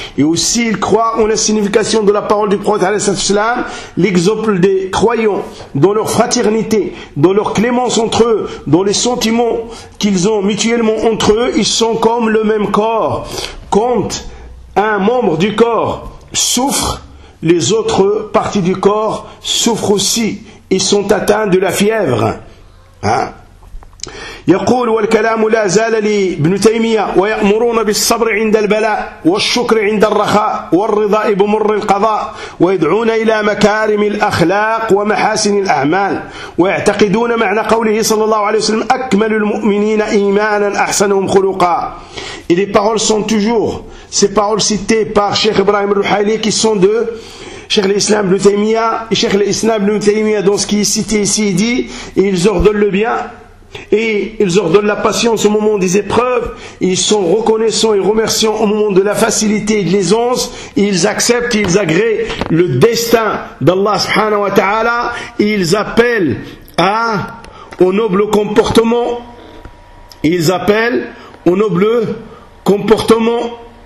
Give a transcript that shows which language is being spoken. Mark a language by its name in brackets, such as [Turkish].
[French] Et aussi, il croit en la signification de la parole du prophète alayhi salatu wasalam, l'exemple des croyants, dans leur fraternité, dans leur clémence entre eux, dans les sentiments qu'ils ont mutuellement entre eux, ils sont comme le même corps. Quand un membre du corps souffre, les autres parties du corps souffrent aussi. Ils sont atteints de la fièvre. Hein? [Arabic] يقول والكلام لا زال لابن تيمية ويأمرون بالصبر عند البلاء والشكر عند الرخاء والرضا بمر القضاء ويدعون إلى مكارم الأخلاق ومحاسن الأعمال ويعتقدون معنى قوله صلى الله عليه وسلم أكمل المؤمنين إيمانا أحسنهم خلقا. [French] Et les paroles sont toujours ces paroles citées par Cheikh Ibrahim Al-Ruhaili qui sont de Cheikh l'Islam Ibn Taymiyyah. Et Cheikh l'Islam Ibn Taymiyyah, dans ce qui est cité ici, dit: ils ordonnent le bien et ils ordonnent la patience au moment des épreuves, ils sont reconnaissants et remerciants au moment de la facilité et de l'aisance, ils acceptent, ils agréent le destin d'Allah subhanahu wa ta'ala, ils appellent au noble comportement, ils appellent au noble comportement.